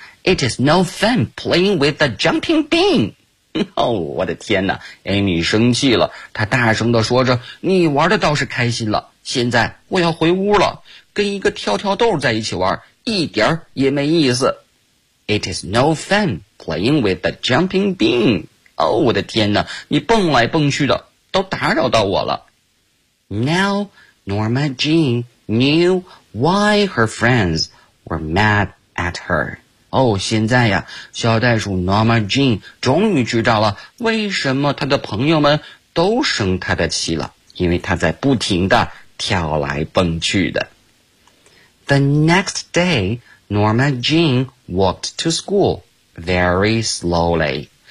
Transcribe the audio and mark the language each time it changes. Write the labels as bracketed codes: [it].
[en] It is no fun playing with the jumping bean. [zh] 哦，我的天哪， Amy 生气了，她大声地说着，你玩的倒是开心了，现在我要回屋了，跟一个跳跳豆在一起玩一点也没意思。 [en] It is no fun playing with the jumping bean. [zh] 哦，我的天哪，你蹦来蹦去的都打扰到我了。 [en] Now Norma Jean knew why her friends were mad at her. [zh] 哦，现在呀小袋鼠 Norma Jean 终于知道了为什么她的朋友们都生她的气了，因为她在不停地跳来蹦去的。 [en] The next day, Norma Jean walked to school very slowly.